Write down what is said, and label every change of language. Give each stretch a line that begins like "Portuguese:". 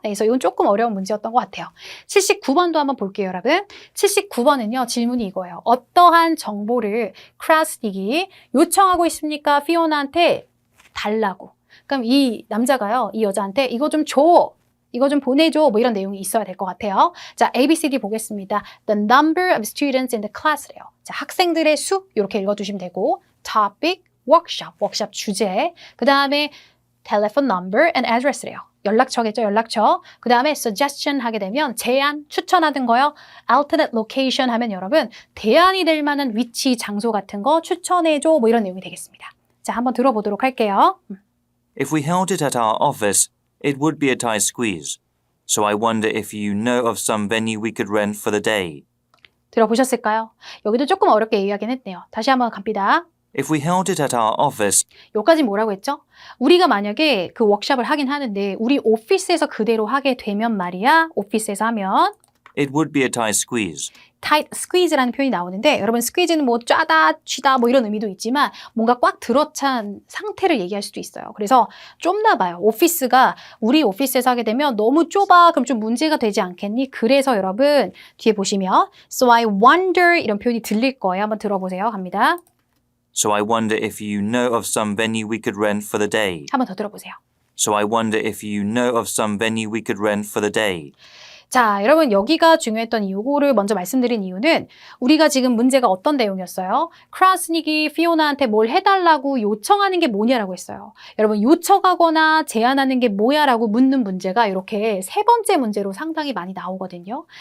Korean: 네, 그래서 이건 조금 어려운 문제였던 것 같아요. 79번도 한번 볼게요, 여러분. 79번은요, 질문이 이거예요. 어떠한 정보를 크라스닉이 요청하고 있습니까? 피오나한테 달라고. 그럼 이 남자가요, 이 여자한테 이거 좀 줘. 이거 좀 보내줘. 뭐 이런 내용이 있어야 될 것 같아요. 자, ABCD 보겠습니다.
English: The number of students in the class래요.
Korean: 자, 학생들의 수 이렇게 읽어주시면 되고 topic, 워크숍 주제, 그 다음에
English: telephone number and address
Korean: 래요. 연락처겠죠, 연락처. 그 다음에 suggestion 하게 되면 제안, 추천하던 거요.
English: alternate location
Korean: 하면 여러분 대안이 될 만한 위치, 장소 같은 거 추천해줘. 뭐 이런 내용이 되겠습니다. 자, 한번 들어보도록 할게요.
English: If we held it at our office, it would be a tight squeeze. So I wonder if you know of some venue we could rent for the day.
Korean: 들어보셨을까요? 여기도 조금 어렵게 얘기하긴 했네요. 다시 한번 갑니다.
English: If we held it at our office,
Korean: 여기까지 뭐라고 했죠? 우리가 만약에 그 워크숍을 하긴 하는데 우리 오피스에서 그대로 하게 되면 말이야. 오피스에서 하면
English: it would be a tight squeeze. tight squeeze
Korean: 라는 표현이 나오는데 여러분 squeeze는 뭐 짜다, 쥐다 뭐 이런 의미도 있지만 뭔가 꽉 들어찬 상태를 얘기할 수도 있어요. 그래서 좁나 봐요. 오피스가 우리 오피스에서 하게 되면 너무 좁아. 그럼 좀 문제가 되지 않겠니? 그래서 여러분 뒤에 보시면
English: So I wonder
Korean: 이런 표현이 들릴 거예요. 한번 들어보세요. 갑니다.
English: So I wonder if you know of some venue we could rent for the day.
Korean: 한번 더 들어보세요.
English: So I wonder if you know of some venue we could rent for the day.
Korean: 자, 여러분 여기가 중요했던 이유를 먼저 말씀드린 이유는 우리가 지금 문제가 어떤 내용이었어요? 크라스닉이 피오나한테 뭘 해달라고 요청하는 게 뭐냐라고 했어요. 여러분 요청하거나 제안하는 게 뭐야라고 묻는 문제가 이렇게 세 번째 문제로 상당히 많이 나오거든요.